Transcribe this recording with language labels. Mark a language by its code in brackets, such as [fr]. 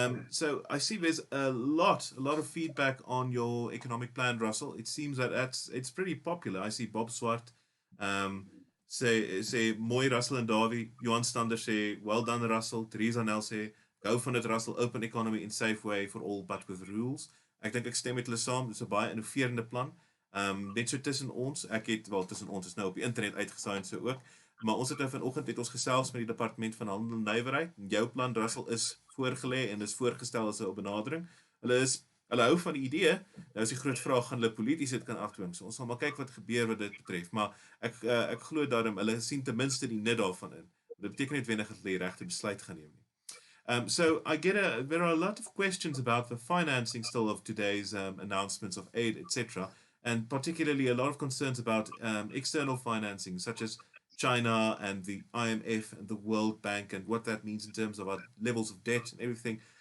[en] So I see there's a lot of feedback on your economic plan, Russell. It seems that it's pretty popular. I see Bob Swart say mooi Russell and Dawie. Johan Stander say well done Russell. Theresa Nel say go van dit Russell, open economy in safe way for all but with rules. [af] Ek dink ek stem met hulle saam. Dis 'n baie innoverende plan. Net so tussen ons, tussen ons is nou op die internet uitgesaai so ook, maar ons het nou vanoggend het ons gesels met die departement van handel en nywerheid. Jou plan, Russell, is voorgelê en is voorgestel as 'n benadering. Hulle hou van die idee. Nou is die groot vraag, gaan hulle polities dit kan afdwing? So ons sal maar kyk wat gebeur wat dit betref, maar ek glo daarom hulle sien ten minste die nut daarvan in. Dit beteken net wenig dat hulle die regte besluit gaan neem nie. [en] So there are a lot of questions about the financing still of today's announcements of aid, etc., and particularly a lot of concerns about external financing, such as China and the IMF and the World Bank, and what that means in terms of our levels of debt and everything.